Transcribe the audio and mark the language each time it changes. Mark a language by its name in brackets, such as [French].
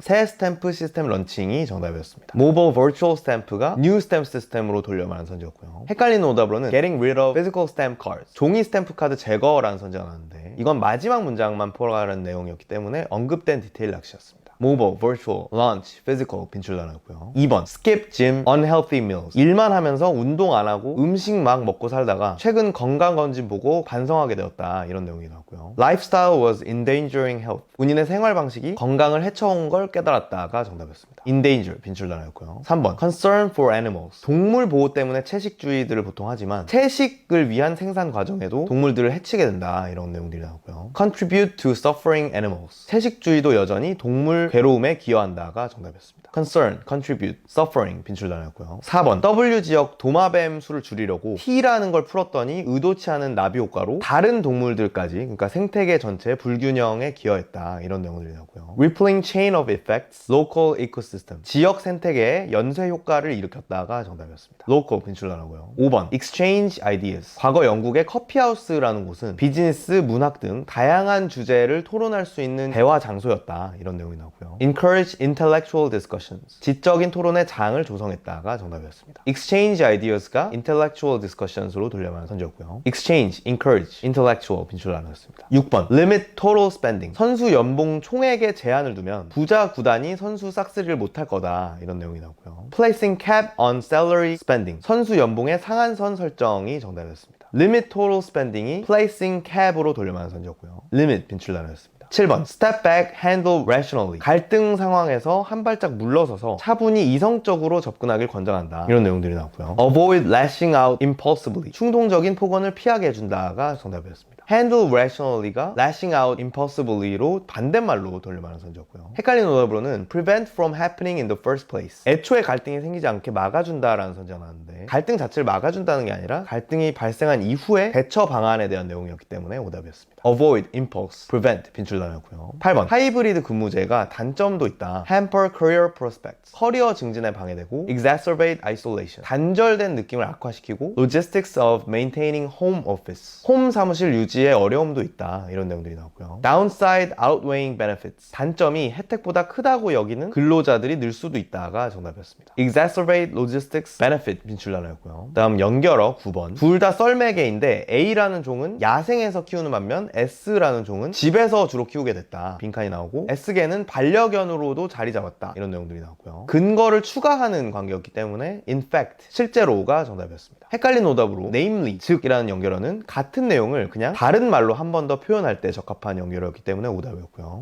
[Korean] 새 스탬프 시스템 런칭이 정답이었습니다. [English] Mobile virtual stamp가 new stamp system으로 [Korean] 돌려말하는 선지였고요. 헷갈리는 오답으로는 [English] Getting rid of physical stamp cards. [Korean] 종이 스탬프 카드 제거라는 선지가 나왔는데 이건 마지막 문장만 포괄하는 내용이었기 때문에 언급된 디테일 낚시였습니다. [English] Mobile, virtual, launch, physical [Korean] 빈출 나눴고요. [English] 2번 skip gym, unhealthy meals. [Korean] 일만 하면서 운동 안 하고 음식 막 먹고 살다가 최근 건강검진 보고 반성하게 되었다. 이런 내용이 나왔고요. [English] Lifestyle was endangering health. [Korean] 본인의 생활 방식이 건강을 해쳐온 걸 깨달았다가 정답이었습니다. endanger 빈출 나눴고요. [English] 3번 concern for animals. [Korean] 동물 보호 때문에 채식주의들을 보통 하지만 채식을 위한 생산 과정에도 동물들을 해치게 된다. 이런 내용들이 나왔고요. [English] contribute to suffering animals. [Korean] 채식주의도 여전히 동물 괴로움에 기여한다가 정답이었습니다. [English] concern, contribute, suffering [Korean] 빈출 나눴고요. 4번 W 지역 도마뱀 수를 줄이려고 T라는 걸 풀었더니 의도치 않은 나비 효과로 다른 동물들까지 그러니까 생태계 전체 불균형에 기여했다. 이런 내용들이 나오고요. [English] rippling chain of effects, local ecosystem. [Korean] 지역 생태계에 연쇄 효과를 일으켰다가 정답이었습니다. local 빈출 나누고요. [English] 5번 exchange ideas. [Korean] 과거 영국의 커피하우스라는 곳은 비즈니스, 문학 등 다양한 주제를 토론할 수 있는 대화 장소였다. 이런 내용이 나오고요. [English] encourage intellectual discussions. [Korean] 지적인 토론의 장을 조성했다가 정답이었습니다. [English] exchange ideas [Korean] 가 [English] intellectual discussions [Korean] 로 돌려말하는 선지였고요. [English] exchange, encourage, intellectual [Korean] 빈출 나누었습니다. [English] 6번 limit total spending. [Korean] 선수 연봉 총액에 제한을 두면 부자 구단이 선수 싹쓸이를 못할 거다. 이런 내용이 나오고요. [English] placing cap on salary spending. [Korean] 선수 연봉의 상한선 설정이 정답이었습니다. [English] limit total spending이 placing cap으로 [Korean] 돌려말하는 선지였고요. limit 빈출 나누었습니다. [English] 7번 Step back, handle rationally. [Korean] 갈등 상황에서 한 발짝 물러서서 차분히 이성적으로 접근하길 권장한다. 이런 내용들이 나왔고요. [English] Avoid lashing out impulsively. [Korean] 충동적인 폭언을 피하게 해준다가 정답이었습니다. [English] Handle rationally [Korean] 가 [English] lashing out impulsively [Korean] 로 반대말로 돌려말하는 선지였고요. 헷갈리는 오답으로는 [English] prevent from happening in the first place. [Korean] 애초에 갈등이 생기지 않게 막아준다라는 선지가 나왔는데 갈등 자체를 막아준다는 게 아니라 갈등이 발생한 이후에 대처 방안에 대한 내용이었기 때문에 오답이었습니다. [English] Avoid, impulse, prevent [Korean] 빈출 나눴고요. 8번 하이브리드 근무제가 단점도 있다. [English] Hamper career prospects. [Korean] 커리어 증진에 방해되고 [English] exacerbate isolation. [Korean] 단절된 느낌을 악화시키고 [English] logistics of maintaining home office. [Korean] 홈 사무실 유지에 어려움도 있다. 이런 내용들이 나왔고요. [English] Downside outweighing benefits. [Korean] 단점이 혜택보다 크다고 여기는 근로자들이 늘 수도 있다가 정답이었습니다. [English] exacerbate logistics benefit [Korean] 빈출 나눴고요. 다음 연결어 9번. 둘 다 썰매개인데 A라는 종은 야생에서 키우는 반면 S라는 종은 집에서 주로 키우게 됐다. 빈칸이 나오고 S개는 반려견으로도 자리 잡았다. 이런 내용들이 나왔고요. 근거를 추가하는 관계였기 때문에 [English] in fact, [Korean] 실제로가 정답이었습니다. 헷갈린 오답으로 namely, 즉 이라는 연결어는 같은 내용을 그냥 다른 말로 한 번 더 표현할 때 적합한 연결어였기 때문에 오답이었고요.